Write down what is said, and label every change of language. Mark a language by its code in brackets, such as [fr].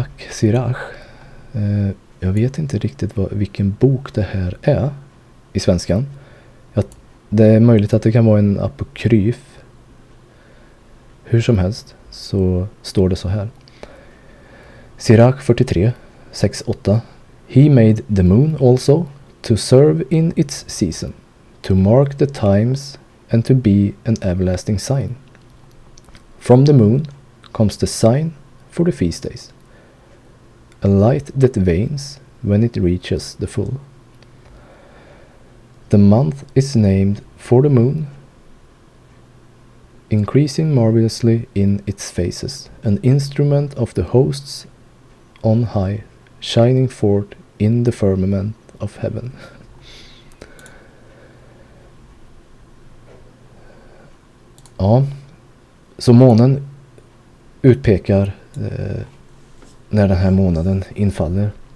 [sv] Sirach. Jag vet inte riktigt vilken bok det här är i svenskan. Det är möjligt att det kan vara en apokryf. Hur som helst så står det så här. Sirach 43, 6-8. [en] He made the moon also to serve in its season, to mark the times and to be an everlasting sign. From the moon comes the sign for the feast days, a light that wanes when it reaches the full. The month is named for the moon, increasing marvelously in its phases, an instrument of the hosts on high, shining forth in the firmament of heaven. [sv] Ja, så månen utpekar när den här månaden infaller.